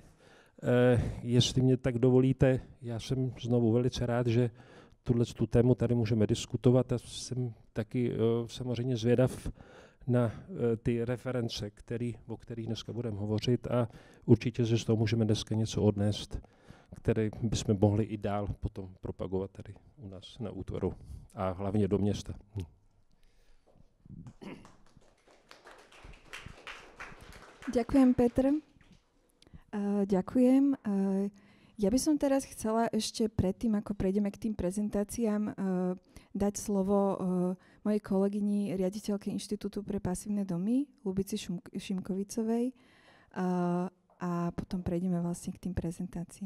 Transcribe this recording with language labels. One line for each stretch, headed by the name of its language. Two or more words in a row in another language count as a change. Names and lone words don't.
Czech: Jestli mě tak dovolíte, já jsem znovu velice rád, že tu tému tady můžeme diskutovat a jsem taky samozřejmě zvědav na ty reference, o kterých dneska budeme hovořit a určitě že z toho můžeme dneska něco odnést, které bychom mohli i dál potom propagovat tady u nás na útvaru a hlavně do města.
Slovak: Ďakujem, Petr. Ďakujem. Ja by som teraz chcela ešte predtým, ako prejdeme k tým prezentáciám, dať slovo mojej kolegyni, riaditeľke Inštitútu pre pasívne domy, Ľubici Šimkovicovej, a potom prejdeme vlastne k tým prezentáciám.